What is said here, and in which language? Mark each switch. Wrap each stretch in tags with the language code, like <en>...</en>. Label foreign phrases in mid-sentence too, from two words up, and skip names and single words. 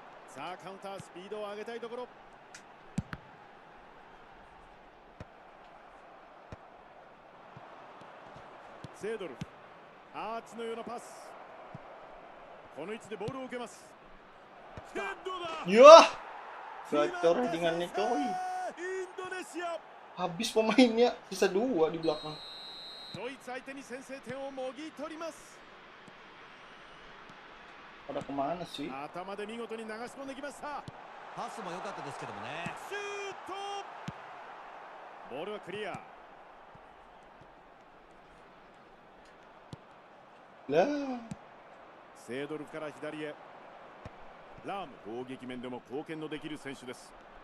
<ja>さあカウンタースピードを上げたいところ。セードルフ、アーチのようなパス。この位置でボールを受けます。ヘッドだ。</ja> <id>Ya, gacor headingannya coy.</id> <ja>インドネシア。</ja> <id>Habis pemainnya, sisa 2 di belakang.</id> <ja>ドイツ相手に先制点をもぎ取ります。</ja> <id>Pada kemana sih?</id> <ja>頭で見事に流し込んできました。パスも良かったですけどもね。シュート。ボールはクリア。</ja> <id>Lah,</id> <ja>セードルフから左へ。ラーム、攻撃面でも貢献のできる選手です。</ja>